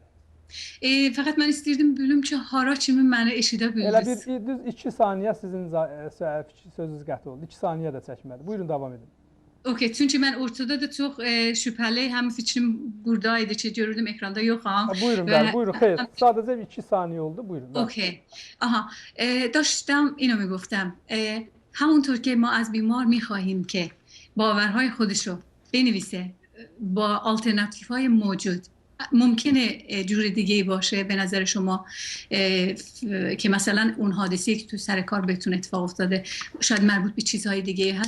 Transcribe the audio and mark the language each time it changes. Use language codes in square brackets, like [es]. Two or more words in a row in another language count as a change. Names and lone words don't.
[az] Fəqət mən istəyirdim bölüm ki, hara kimi məni eşidə Elə bildiniz. bir düz 2 saniyə sizin sözünüz qət oldu. 2 saniyə də çəkmədi. Buyurun, davam edin. [tr] Okey, çünkü ben ortada da çok şüpheli hem fikrim buradaydı ki görürdüm ekranda yok ha. [az] Buyurun, bəli, buyurun. Xeyr, sadəcə 2 saniyə oldu. Buyurun. [fa] اوکی. آها داشتم اینو میگفتم همونطور که ما از بیمار میخواهیم که باورهای خودشو بنویسه با آلترناتیف های موجود ممکنه جور دیگه باشه به نظر شما که مثلا اون حادثه‌ای که تو سر کار بهتون اتفاق افتاده شاید مربوط به چیزهای دیگه هست.